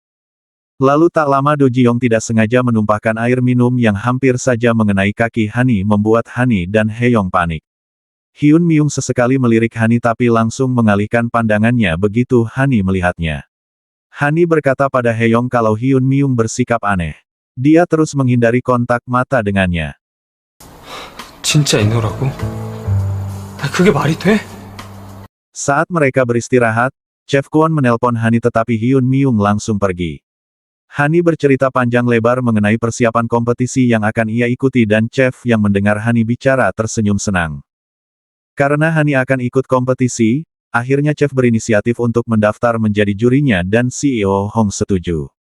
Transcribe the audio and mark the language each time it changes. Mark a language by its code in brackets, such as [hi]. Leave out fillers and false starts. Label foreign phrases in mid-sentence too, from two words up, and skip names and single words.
[id] Lalu tak lama Do Ji-yong tidak sengaja menumpahkan air minum yang hampir saja mengenai kaki Hani membuat Hani dan Haeyong panik. Hyun Myung sesekali melirik Hani tapi langsung mengalihkan pandangannya begitu Hani melihatnya. Hani berkata pada Haeyong kalau Hyun Myung bersikap aneh. Dia terus menghindari kontak mata dengannya. [ko] 진짜 인호라고? 그게 말이 돼? [id] Saat mereka beristirahat, Chef Kwon menelpon Hani tetapi Hyun Myung langsung pergi. Hani bercerita panjang lebar mengenai persiapan kompetisi yang akan ia ikuti dan Chef yang mendengar Hani bicara tersenyum senang. Karena Hani akan ikut kompetisi, akhirnya Chef berinisiatif untuk mendaftar menjadi jurinya dan CEO Hong setuju.